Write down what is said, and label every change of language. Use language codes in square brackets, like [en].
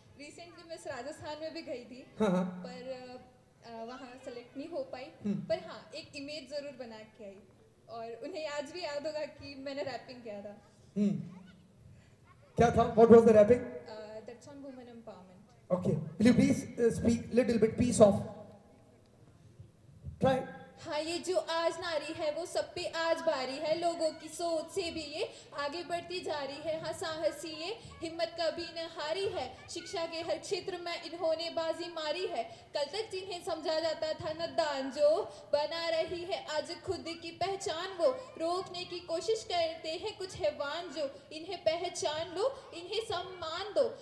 [hi] Recently miss Rajasthan में भी गई थी, हाँ। पर वहाँ सेलेक्ट नहीं हो पाई, पर हाँ एक इमेज ज़रूर बना के आई, और उन्हें आज भी याद होगा कि मैंने रैपिंग किया था। क्या था? [en] What was the rapping? That's on women empowerment. Okay. Will you please speak little bit piece of? Try. [hi] हाँ, ये जो आज नारी है वो सब पे आज बारी है, लोगों की सोच से भी ये आगे बढ़ती जा रही है। हाँ, साहसी ये हिम्मत कभी न हारी है, शिक्षा के हर क्षेत्र में इन्होंने बाजी मारी है। कल तक जिन्हें समझा जाता था नादान, जो बना रही है आज खुद की पहचान, वो रोकने की कोशिश करते हैं कुछ हैवान, जो इन्हें पहचान लो, इन्हें सम्मान दो।